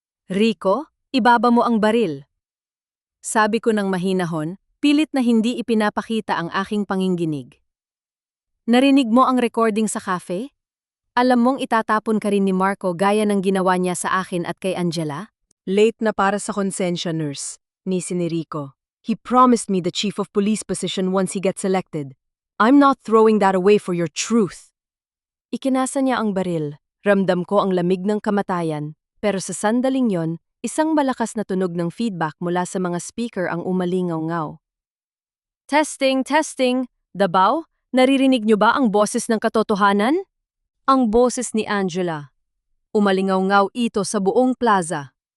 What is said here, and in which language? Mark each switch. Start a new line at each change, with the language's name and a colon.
Filipino: "Rico, ibaba mo ang baril." Sabi ko ng mahinahon, pilit na hindi ipinapakita ang aking panginginig. "Narinig mo ang recording sa cafe? Alam mong itatapon ka rin ni Marco gaya ng ginawa niya sa akin at kay Angela?" "Late na para sa konsensya, nurse," nisi ni Rico.
English: "He promised me the chief of police position once he gets elected. I'm not throwing that away for your truth."
Filipino: Ikinasa niya ang baril. Ramdam ko ang lamig ng kamatayan, pero sa sandaling yon, isang malakas na tunog ng feedback mula sa mga speaker ang umalingaw-ngaw. "Testing, testing. Dabaw, naririnig niyo ba ang boses ng katotohanan?" Ang boses ni Angela. Umalingaw-ngaw ito sa buong plaza.